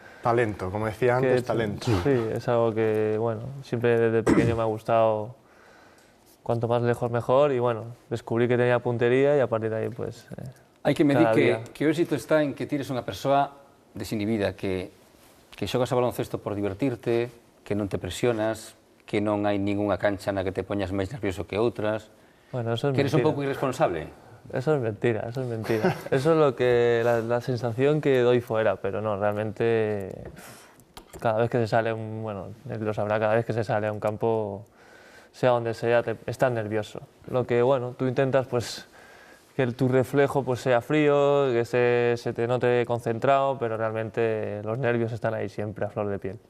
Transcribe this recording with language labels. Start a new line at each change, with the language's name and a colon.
Spanish: Talento, como decía antes, talento. Sí, es algo que, bueno, siempre desde pequeño me ha gustado, cuanto más lejos mejor, y bueno, descubrí que tenía puntería y a partir de ahí, pues,
Galician: hai que medir que o éxito está en que tires unha persoa desinhibida, que xogas a baloncesto por divertirte, que non te presionas, que non hai ningunha cancha na que te poñas máis nervioso que outras,
Spanish: bueno, eso es
Galician: que eres un
Spanish: mentira.
Galician: pouco irresponsable.
Spanish: Eso es mentira, eso es mentira. Eso es lo que, la sensación que doy fuera, pero no, realmente cada vez que se sale bueno, lo sabrá, cada vez que se sale a un campo, sea donde sea, estás nervioso. Lo que, bueno, tú intentas pues que tu reflejo pues sea frío, que se te note concentrado, pero realmente los nervios están ahí siempre a flor de piel.